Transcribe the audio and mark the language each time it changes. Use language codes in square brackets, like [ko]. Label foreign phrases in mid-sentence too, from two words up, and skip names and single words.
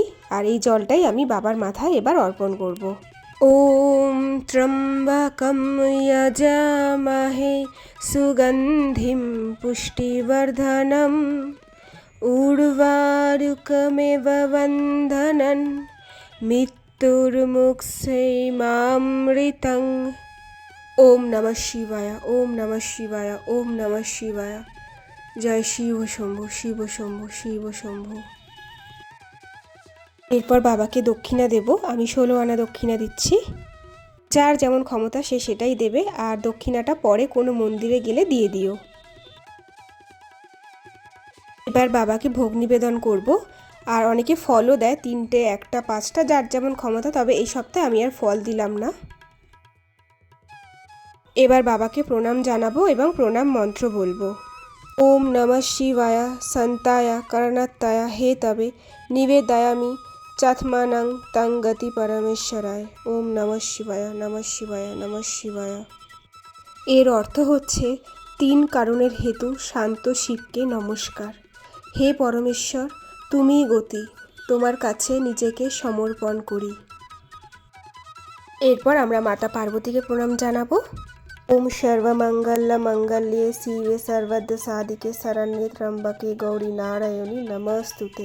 [bn] আর এই জলটাই আমি বাবার মাথায় এবার অর্পণ করব। [sa] ওম ত্র্যম্বকম যজামহে সুগন্ধিম পুষ্টিবর্ধনম উর্বারুকমেব বন্ধনন মৃত্যুর্মুক্ষেমামৃতং। ওম নমঃ শিবায়, ওম নমঃ শিবায়, ওম নমঃ শিবায়। জয় শিব শম্ভু, শিব শম্ভু, শিব শম্ভু। [bn] এরপর বাবাকে দক্ষিণা দেব। আমি 16 আনা দক্ষিণা দিচ্ছি। যার যেমন ক্ষমতা সে সেটাই দেবে, আর দক্ষিণাটা পরে কোনো মন্দিরে গেলে দিয়ে দিও। এবার বাবাকে ভোগ নিবেদন করব। আর অনেকে ফলও দেয়, 3টে, 1টা, 5টা, যার যেমন ক্ষমতা। তবে এই সপ্তাহে আমি আর ফল দিলাম না। এবার বাবাকে প্রণাম জানাবো এবং প্রণাম মন্ত্র বলবো। [sa] ওম নমঃ শিবায় সন্তায় করণত্তায় হে তবে নিবেদয়ামি চাথমানং তং গতি পরমেশ্বরায়। ওম নমঃ শিবায়, নমঃ শিবায়, নমঃ শিবায়। [bn] এর অর্থ হচ্ছে 3 কারণের হেতু শান্ত শিবকে নমস্কার। হে পরমেশ্বর, তুমিই গতি, তোমার কাছে নিজেকে সমর্পণ করি। এরপর আমরা মাতা পার্বতীকে প্রণাম জানাবো। [sa] ওম সর্বমঙ্গল মঙ্গল্যে শিবে সর্বদ সাধিকে শরণ্যে ত্র্যম্বকে গৌরী নারায়ণী নমস্তুতে।